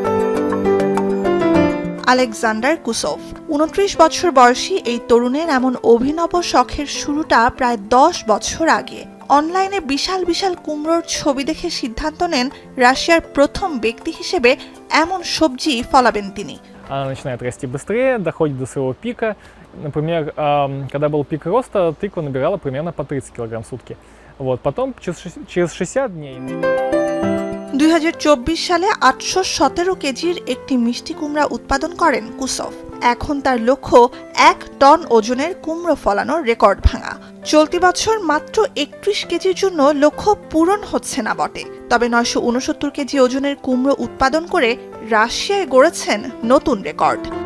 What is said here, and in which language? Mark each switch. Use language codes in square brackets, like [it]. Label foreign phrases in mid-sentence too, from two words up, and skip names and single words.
[bn] আলেকজান্ডার কুসোভ 29 বছর বয়সী এই তরুণের এমন অভিনব শখের শুরুটা প্রায় 10 বছর আগে। অনলাইনে বিশাল বিশাল কুমড়োর ছবি দেখে সিদ্ধান্ত নেন রাশিয়ার প্রথম ব্যক্তি হিসেবে এমন সবজি ফলাবেন তিনি। [ru] Она начинает расти быстрее, доходит до своего пика. Например, когда был пик роста, тыква набирала примерно по 30 кг в сутки. Вот. Потом через 60 дней... [bn] 2024 সালে 817 কেজির একটি মিষ্টি কুমড়া উৎপাদন করেন কুসোভ। এখন তার লক্ষ্য 1 টন ওজনের কুমড়ো ফলানোর রেকর্ড ভাঙা। চলতি বছর মাত্র 31 কেজির জন্য লক্ষ্য পূরণ হচ্ছে না বটে, তবে 969 কেজি ওজনের কুমড়ো উৎপাদন করে রাশিয়ায় গড়েছেন নতুন রেকর্ড।